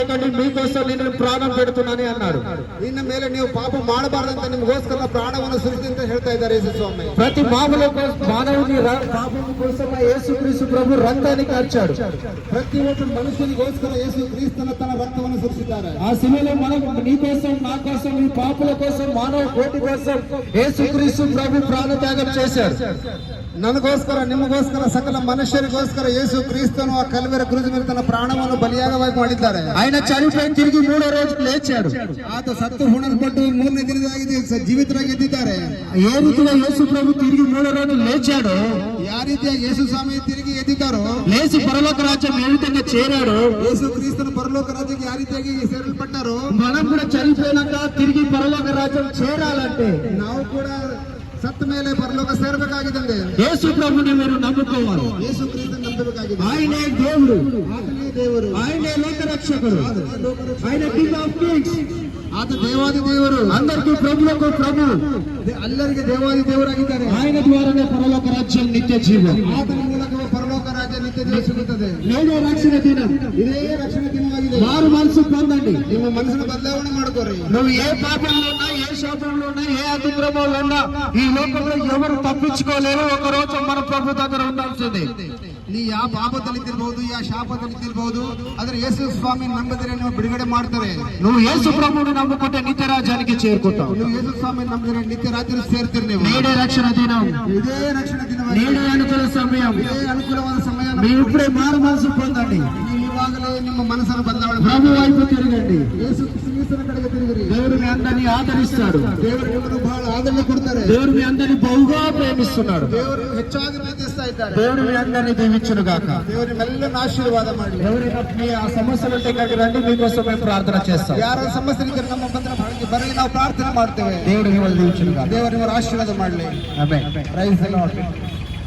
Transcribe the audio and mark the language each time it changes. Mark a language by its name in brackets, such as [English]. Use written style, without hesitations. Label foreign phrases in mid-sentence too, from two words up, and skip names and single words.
[Telugu] మీకోసం నేను ప్రాణం పెడుతున్నాను అన్నాడు. [Kannada] ಇನ್ನು ಮೇಲೆ ನೀವು ಪಾಪ ಮಾಡಬಾರದಂತ ನಿಮಗೋಸ್ಕರ ಪ್ರಾಣವನ್ನು ಸುರಿಸಿ ಅಂತ ಹೇಳ್ತಾ ಇದ್ದಾರೆ ಯೇಸು ಸ್ವಾಮಿ. [Telugu] ప్రతి మానవుని పాపం కోసం యేసుక్రీస్తు ప్రభు రక్తాన్ని కార్చాడు. [Kannada] ಪ್ರತಿ ಒಬ್ಬ ಮನುಷ್ಯನಿಗೋಸ್ಕರ ಯೇಸು ಕ್ರಿಸ್ತನ ತನ್ನ ರಕ್ತವನ್ನು ಸುರಿಸಿದ್ದಾರೆ. [Telugu] ఆ శిలువలో మనం నీ కోసం నా కోసం ఈ పాపుల కోసం మానవ కోటి కోసం యేసుక్రీస్తు ప్రభు ప్రాణత్యాగం చేశాడు. [Kannada] ನನಗೋಸ್ಕರ ನಿಮಗೋಸ್ಕರ ಸಕಲ ಮನುಷ್ಯರಿಗೋಸ್ಕರ ಯೇಸು ಕ್ರಿಸ್ತನು ಆ ಕಲ್ವೆರ ಕ್ರೂಜ್ ಮೇಲೆ ತನ್ನ ಪ್ರಾಣವನ್ನು ಬಲಿಯಾಗವಾಗಿ ಮಾಡಿದ್ದಾರೆ. [Telugu] ఆయన చనిపోయి తిరిగి మూడో రోజు లేచాడు. [Kannada] ಆತ ಸತ್ತು ಹುಣಲ್ಪಟ್ಟು ಮೂರನೇ ದಿನದಾಗಿ ಜೀವಿತರಾಗಿ ಎದ್ದಿದ್ದಾರೆ. [Telugu] ఏ రీతిగా యేసు ప్రభు తిరిగి మూడో రోజు లేచాడో, [Kannada] ಯಾವ ರೀತಿಯ ಯೇಸು ಸ್ವಾಮಿ ತಿರುಗಿ ಎದ್ದಿದ್ದಾರೋ, [Telugu] లేచి పరలోక రాజ్యం ఏ విధంగా చేరాడో, [Kannada] ಯೇಸು ಕ್ರಿಸ್ತನ ಪರಲೋಕ ರಾಜ್ಯಕ್ಕೆ ಯಾವ ರೀತಿಯಾಗಿ ಸೇರಲ್ಪಟ್ಟಾರೋ, [Telugu] మనం కూడా చనిపోయినాక తిరిగి పరలోక రాజ్యం చేరాలంటే [Kannada] ನಾವು ಕೂಡ ಸತ್ತ ಮೇಲೆ ಪರಲೋಕ ಸೇರಬೇಕಾಗಿದೆ. [Telugu] యేసు ప్రభుని మీరు నమ్ముకోవాలి. [Kannada] ಯೇಸು ಕ್ರಿಸ್ತನ ನಂಬಬೇಕಾಗಿದೆ. [Telugu] ఆయనే దేవుడు, [Kannada] ಆತನೇ ದೇವರು, [Telugu] ఆయనే లోక రక్షకుడు, ఆయన [English] King of Kings, [Kannada] ಆತ ದೇವಾದಿ ದೇವರು, [Telugu] అందరికీ ప్రభులకు ప్రభు, [Kannada] ಎಲ್ಲರಿಗೆ ದೇವಾದಿ ದೇವರಾಗಿದ್ದಾರೆ. [Telugu] ఆయన ద్వారానే పరలోక రాజ్యం నిత్య జీవం. [Kannada] ಆತನ ಮೂಲಕ ಪರಲೋಕ ರಾಜ್ಯ ನಿತ್ಯ ಜೀವ ಸಿಗುತ್ತದೆ. [Telugu] నేడే రక్షణ దినం, [Kannada] ಇದೇ ರಕ್ಷಣೆ ದಿನವಾಗಿದೆ. [Telugu] మారు మనసు పొందండి. [Kannada] ನಿಮ್ಮ ಮನಸ್ಸನ್ನು ಬದಲಾವಣೆ ಮಾಡ್ಕೋರಿ. [Telugu] నువ్వు ఏ పాపంలో ఉన్నా, ఏ శాపంలో ఉన్నా, ఏ అతిక్రమంలో ఉన్నా ఈ లోకంలో ఎవరు తప్పించుకోలేరు. ఒక రోజు మన ప్రభు దగ్గర ఉండాల్సిందే. [Kannada] ನೀ ಯಾವ ಪಾಪದಲ್ಲಿದ್ದಿರಬಹುದು, ಯಾವ ಶಾಪದಲ್ಲಿದ್ದಿರಬಹುದು, ಆದ್ರೆ ಯೇಸು ಸ್ವಾಮಿ ನಂಬಿದರೆ ನೀವು ಬಿಡುಗಡೆ ಮಾಡ್ತಾರೆ. [Telugu] నువ్వు యేసు ప్రభువుని నమ్ముకుంటే నిత్య రాజ్యానికి చేరుకుంటావు. [Kannada] ನೀವು ಯೇಸು ಸ್ವಾಮಿ ನಂಬಿದರೆ ನಿತ್ಯ ರಾಜ್ಯ ಸೇರ್ತೀರಿ. ನೀವು [Telugu] నేడే రక్షణ దినం, [Kannada] ಇದೇ ರಕ್ಷಣೆ ದಿನವಾಗಿದೆ. [Telugu] నేడే అనుకూల సమయం, [Kannada] ಇದೇ ಅನುಕೂಲವಾದ ಸಮಯ. [Telugu] మీరు ఇప్పుడే మారు మనసు పొందండి. [Kannada] ನೀವು ಇವಾಗಲೇ ನಿಮ್ಮ ಮನಸ್ಸನ್ನು ಬದಲಾವಣೆ [Telugu] ప్రభు వైపు తిరగండి. [Kannada] ಯೇಸು ಕ್ರಿಸ್ತನ ಕಡೆಗೆ ತಿರುಗಿರಿ. [Telugu] దేవుడు మీ అందరినీ ఆదరిస్తాడు. [Kannada] ದೇವರು ನಿಮ್ಮನ್ನು ಬಹಳ ಆದರಣೆ ಕೊಡ್ತಾರೆ. [Telugu] దేవుడు మీ అందరినీ బహుగా ప్రేమిస్తున్నాడు. [Kannada] ದೇವರು ಹೆಚ್ಚಾಗಿ ಪ್ರೀತಿಸ್ತಾ ಇದ್ದಾರೆ. [Telugu] దేవుడు మీ అందరినీ దీవించును గాక. [Kannada] ದೇವರು ನಿಮ್ಮೆಲ್ಲರನ್ನು ಆಶೀರ್ವಾದ ಮಾಡಲಿ. [Telugu] ఎవరైనా మీ ఆ సమస్యలు ఉంటే ఇక్కడికి రండి, మీకోసం మేము ప్రార్థన చేస్తాం. [Kannada] ಯಾರ ಸಮಸ್ಯೆ ಇದ್ದರೆ ನಮ್ಮ ಬಂದ್ರೆ ಬರಲಿ, ನಾವು ಪ್ರಾರ್ಥನೆ ಮಾಡ್ತೇವೆ. [Telugu] దేవుడు మిమ్మల్ని దీవించును గాక. [Kannada] ದೇವರು ನಿಮ್ಮನ್ನು ಆಶೀರ್ವಾದ ಮಾಡಲಿ. ಆಮೆನ್. [English] Praise the Lord.